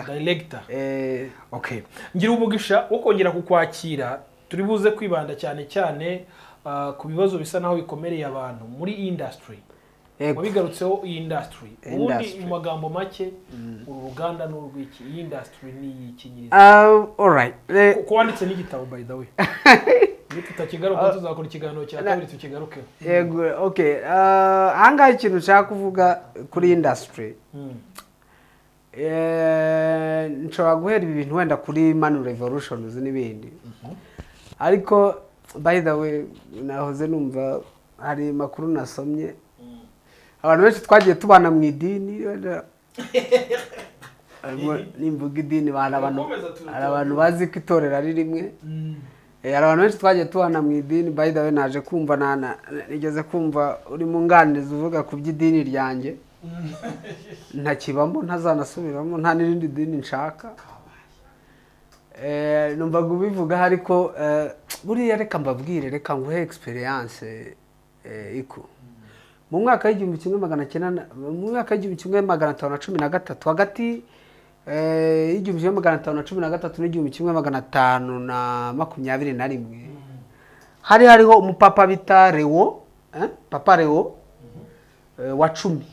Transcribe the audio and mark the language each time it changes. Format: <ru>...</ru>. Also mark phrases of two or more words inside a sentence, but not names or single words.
<rw>Okay. Ngira umugisha wo kongera kukwakira, turi buze kwibanda cyane cyane ku bibazo bisa naho bikomereye abantu muri industry. Wabigarutseho iyi industry. Ubundi mu magambo make uru ruganda n'urwiki, iyi industry ni ikinyiriza.</rw> <en>All right.</en> <rw>Ko wanditse n'igitabo</rw> <en>by the way.</en> <rw>Tutakigaruka tuzakora ikiganiro cya kabiri tukigaruke. Yego, okay. Ahangaha ikintu nshaka kuvuga kuri industry. Nshobora guhera ibi bintu wenda kuri Manu Revolutions n'ibindi. Ariko</rw> <en>by the way</en> <rw>nahoze numva hari makuru nasomye abantu benshi twagiye tubana mu idini nimvuga idini hari abantu bazi ko itorero ari rimwe. Hari abantu benshi twagiye tubana mu idini.</rw> <en>By the way</en> <rw>naje kumva nigeze kumva uri mu nganiriza uvuga ku by'idini ryanjye ntakibamo ntazanasubiramo nta n'irindi dini nshaka. Numvaga ubivuga ariko buriya reka mbabwire reka nguhe experience iko mu mwaka w'igihumbi kimwe magana atanu na cumi na gatatu hagati y'igihumbi kimwe magana atanu na cumi na gatatu n'igihumbi kimwe magana atanu na makumyabiri na rimwe hari hariho umupapa bita Leo papa Leo wa 10.</rw>